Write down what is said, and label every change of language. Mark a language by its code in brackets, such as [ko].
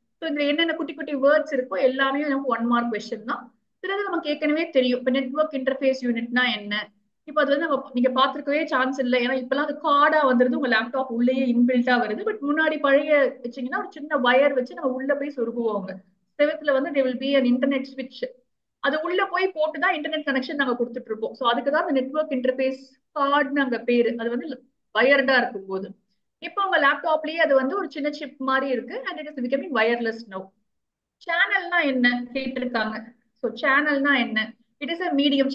[ta] இந்த என்னென்ன குட்டி குட்டி வேர்ட்ஸ் இருக்கோ எல்லாமே நமக்கு 1 மார்க் கொஸ்டின் தான். சிலது நமக்கு ஏற்கனவே தெரியும். இப்போ நெட்வொர்க் இன்டர்ஃபேஸ் யூனிட்னா என்ன, இப்போ அது வந்து நம்ம நீங்க பாத்துருக்கவே சான்ஸ் இல்லை. ஏன்னா இப்பெல்லாம் அது கார்டா வந்துருது, உங்க லேப்டாப் உள்ளேயே இன்பில்ட்டா வருது. பட் முன்னாடி பழைய வச்சீங்கன்னா ஒரு சின்ன வயர் வச்சு நம்ம உள்ள போய் சொருகுவோங்க. செவத்துல வந்து [en] there will be an internet switch. [ta] அது உள்ள போய் போட்டுதான் இன்டர்நெட் கனெக்ஷன் நாங்க கொடுத்துட்டு இருப்போம். ஸோ அதுக்குதான் அந்த நெட்வொர்க் இன்டர்ஃபேஸ் கார்டுன்னு அங்க பேரு. அது வந்து வயர்டா இருக்கும் போது இப்போ உங்க லேப்டாப்லயே அது வந்து ஒரு சின்ன சிப் மாதிரி இருக்கு [en] And it is becoming wireless now. [ta] சேனல்னா என்ன கேட்டிருக்காங்க. ஸோ சேனல்னா என்ன? [en] It is a medium.